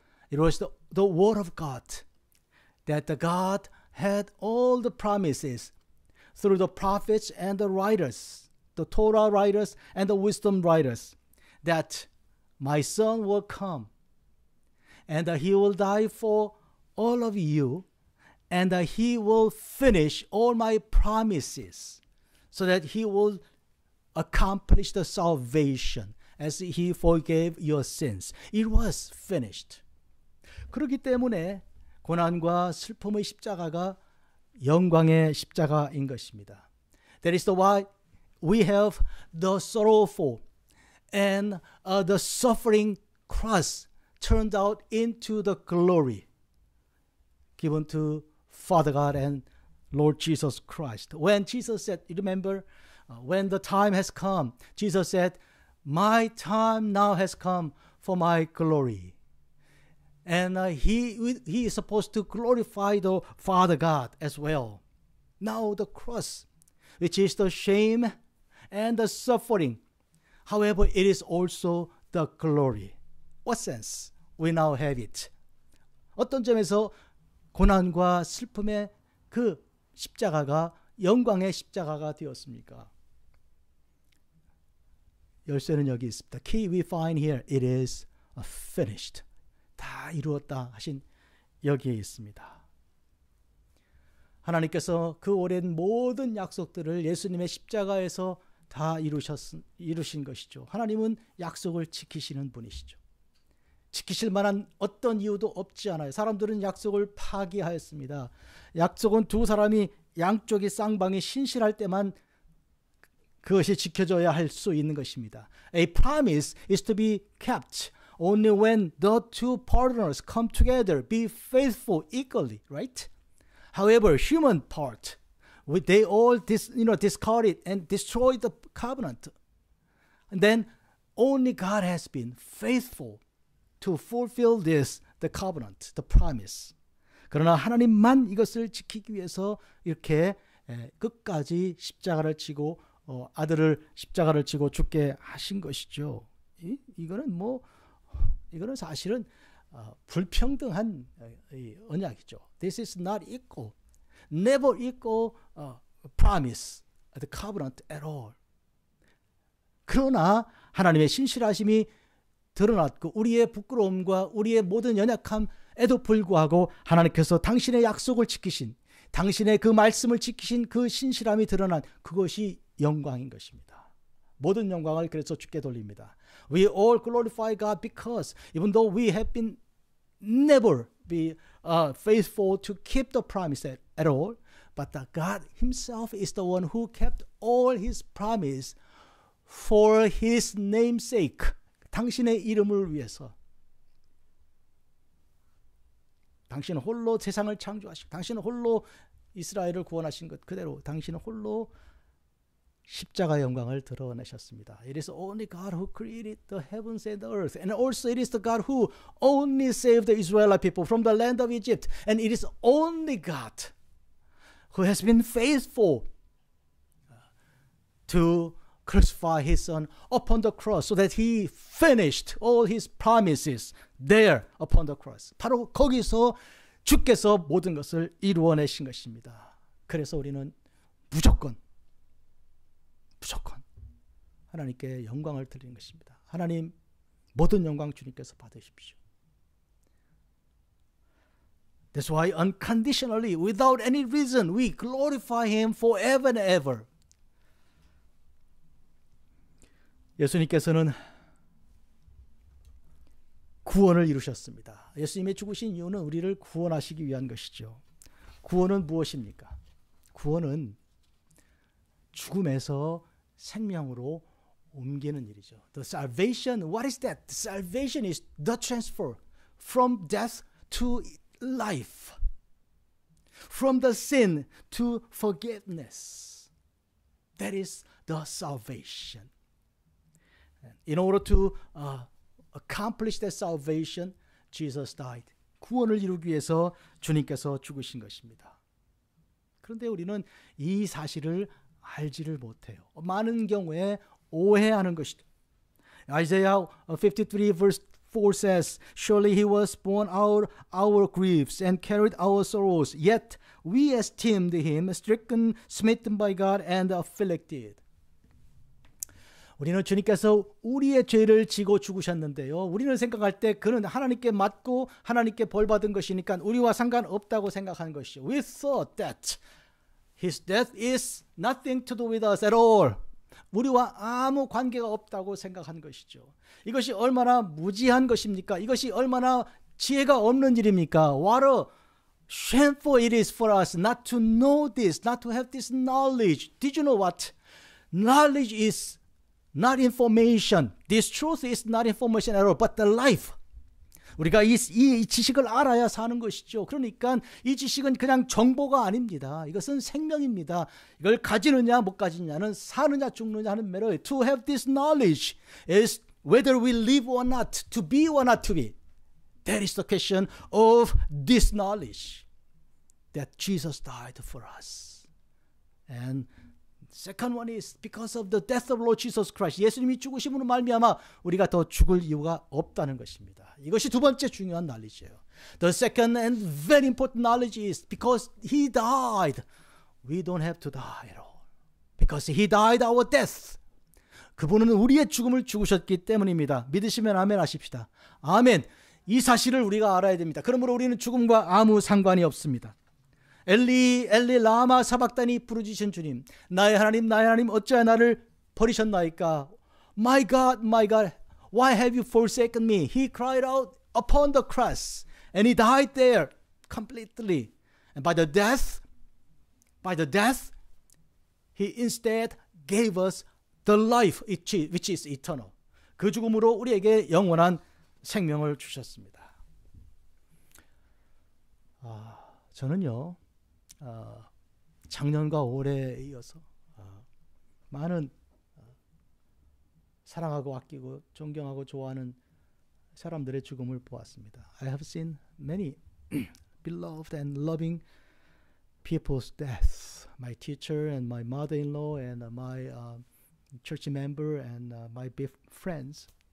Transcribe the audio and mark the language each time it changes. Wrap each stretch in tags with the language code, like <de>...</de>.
<en>It was the word of God, that the God had all the promises through the prophets and the writers, the Torah writers and the wisdom writers, that my son will come and he will die for all of you and he will finish all my promises so that he will accomplish the salvation as he forgave your sins. It was finished.</en> <ko>그렇기 때문에 고난과 슬픔의 십자가가 영광의 십자가인 것입니다.</ko> <en>That is why we have the sorrowful and the suffering cross turned out into the glory given to Father God and Lord Jesus Christ. When Jesus said, you remember, when the time has come, Jesus said, my time now has come for my glory. And he is supposed to glorify the Father God as well. Now the cross, which is the shame and the suffering, however, it is also the glory. What sense? We now have it.</en> <ko>어떤 점에서 고난과 슬픔의 그 십자가가 영광의 십자가가 되었습니까? 열쇠는 여기 있습니다.</ko> <en>Key we find here, it is finished.</en> <ko>다 이루었다 하신 여기에 있습니다. 하나님께서 그 오랜 모든 약속들을 예수님의 십자가에서 다 이루신 것이죠. 하나님은 약속을 지키시는 분이시죠. 지키실 만한 어떤 이유도 없지 않아요. 사람들은 약속을 파기하였습니다. 약속은 두 사람이 양쪽이 쌍방이 신실할 때만 그것이 지켜져야 할 수 있는 것입니다.</ko> <en>A promise is to be kept only when the two partners come together, be faithful equally, right? However, human part, they all discard it and destroy the covenant. And then only God has been faithful to fulfill this, the covenant, the promise.</en> <ko>그러나 하나님만 이것을 지키기 위해서 이렇게 끝까지 십자가를 치고 아들을 십자가를 치고 죽게 하신 것이죠. 이거는 사실은 불평등한 언약이죠.</ko> <en>This is not equal, never equal promise, the covenant at all.</en> <ko>그러나 하나님의 신실하심이 드러났고 우리의 부끄러움과 우리의 모든 연약함에도 불구하고 하나님께서 당신의 약속을 지키신, 당신의 그 말씀을 지키신 그 신실함이 드러난 그것이 영광인 것입니다. 모든 영광을 그래서 주께 돌립니다.</ko> <en>We all glorify God because even though we have been never be faithful to keep the promise at all, but that God himself is the one who kept all his promise for his name's sake.</en> <ko>당신의 이름을 위해서. 당신은 홀로 세상을 창조하시고 당신은 홀로 이스라엘을 구원하신 것 그대로 당신은 홀로 십자가의 영광을 드러내셨습니다.</ko> <en>It is only God who created the heavens and the earth. And also it is the God who only saved the Israelite people from the land of Egypt. And it is only God who has been faithful to crucify his son upon the cross so that he finished all his promises there upon the cross.</en> <ko>바로 거기서 주께서 모든 것을 이루어내신 것입니다. 그래서 우리는 무조건 하나님께 영광을 드리는 것입니다. 하나님 모든 영광 주님께서 받으십시오.</ko> <en>That's why unconditionally, without any reason, we glorify him forever and ever.</en> <ko>예수님께서는 구원을 이루셨습니다. 예수님의 죽으신 이유는 우리를 구원하시기 위한 것이죠. 구원은 무엇입니까? 구원은 죽음에서 생명으로 옮기는 일이죠.</ko> <en>The salvation, what is that? The salvation is the transfer from death to life, from the sin to forgiveness. That is the salvation. In order to accomplish that salvation, Jesus died.</en> <ko>구원을 이루기 위해서 주님께서 죽으신 것입니다. 그런데 우리는 이 사실을 알지를 못해요. 많은 경우에 오해하는 것이죠.</ko> <en>Isaiah 53 verse 4 says, Surely he was born out our griefs and carried our sorrows, yet we esteemed him stricken, smitten by God and afflicted.</en> <ko>우리는 주님께서 우리의 죄를 지고 죽으셨는데요. 우리는 생각할 때 그는 하나님께 맞고 하나님께 벌 받은 것이니까 우리와 상관없다고 생각하는 것이죠.</ko> <en>We thought that his death is nothing to do with us at all.</en> <ko>우리와 아무 관계가 없다고 생각한 것이죠. 이것이 얼마나 무지한 것입니까? 이것이 얼마나 지혜가 없는 일입니까?</ko> <en>What a shameful it is for us not to know this, not to have this knowledge. Did you know what? Knowledge is not information. This truth is not information at all, but the life.</en> <ko>우리가 이 지식을 알아야 사는 것이죠. 그러니까 이 지식은 그냥 정보가 아닙니다. 이것은 생명입니다. 이걸 가지느냐 못 가지느냐는 사느냐 죽느냐 하는 매로</ko> <en>to have this knowledge is whether we live or not, to be or not to be. That is the question of this knowledge that Jesus died for us. And second one is because of the death of Lord Jesus Christ.</en> <ko>예수님이 죽으심으로 말미암아 우리가 더 죽을 이유가 없다는 것입니다. 이것이 두 번째 중요한 knowledge예요.</ko> <en>The second and very important knowledge is because He died, we don't have to die at all. Because He died our death.</en> <ko>그분은 우리의 죽음을 죽으셨기 때문입니다. 믿으시면 아멘 하십시다. 아멘. 이 사실을 우리가 알아야 됩니다. 그러므로 우리는 죽음과 아무 상관이 없습니다. 엘리 엘리 라마 사박단이 부르짖으신 주님, 나의 하나님 어찌하여 나를 버리셨나이까?</ko> <en>My God, why have you forsaken me? He cried out upon the cross and he died there completely. And by the death, he instead gave us the life which is eternal.</en> <ko>그 죽음으로 우리에게 영원한 생명을 주셨습니다. 저는요, 작년과 올해에 이어서 많은 사랑하고 아끼고 존경하고 좋아하는 사람들의 죽음을 보았습니다.</ko> <en>I have seen many beloved and loving people's deaths. My teacher and my mother-in-law and my church member and my friends.</en>